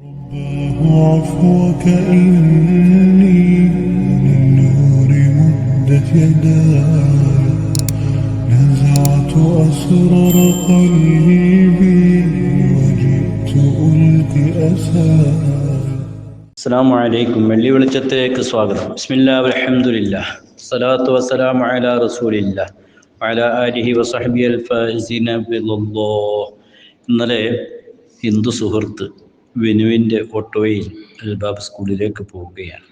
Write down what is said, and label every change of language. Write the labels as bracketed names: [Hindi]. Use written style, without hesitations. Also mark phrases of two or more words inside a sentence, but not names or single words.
[Arabic] عفوك إني للنور مدت يداي نزعت أسرار قلبي وجئت ألقي أساي. السلام عليكم. [Malayalam] വെള്ളി വെളിച്ചത്തിലേക്ക് സ്വാഗതം. [Arabic] بسم الله والحمد لله الصلاة والسلام على رسول الله وعلى آله وصحبه الفائزين بالله. [Malayalam] ഇന്നലെ ഹിന്ദു സുഹൃത്ത് വിനുവിൻ്റെ ഓട്ടോയിൽ അൽബാബ് സ്കൂളിലേക്ക് പോവുകയാണ്.